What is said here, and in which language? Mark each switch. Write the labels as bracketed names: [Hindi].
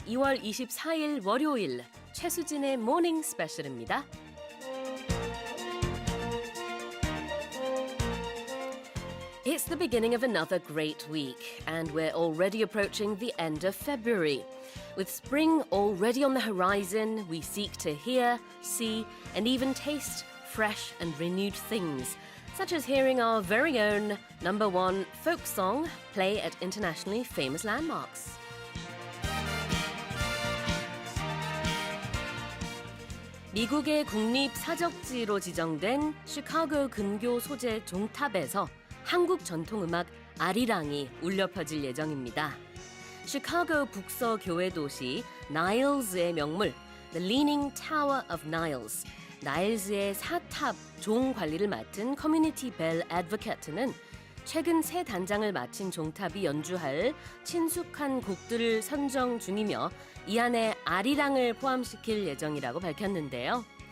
[Korean] 2월 24일 월요일 최수진의 Morning Special입니다. [English] It's the beginning of another great week, and we're already approaching the end of February. With spring already on the horizon, we seek to hear, see, and even taste fresh and renewed things, such as hearing our very own number one folk song play at internationally famous landmarks. [Korean] 미국의 국립 사적지로 지정된 시카고 근교 소재 종탑에서 한국 전통음악 아리랑이 울려 퍼질 예정입니다. 시카고 북서 교회 도시 나일스의 명물 The Leaning Tower of Niles, 나일스의 사탑 종 관리를 맡은 커뮤니티 벨 애드보케트는 최근 새 단장을 마친 종탑이 연주할 친숙한 곡들을 선정 중이며 이 안에 아리랑을 포함시킬 예정이라고 밝혔는데요.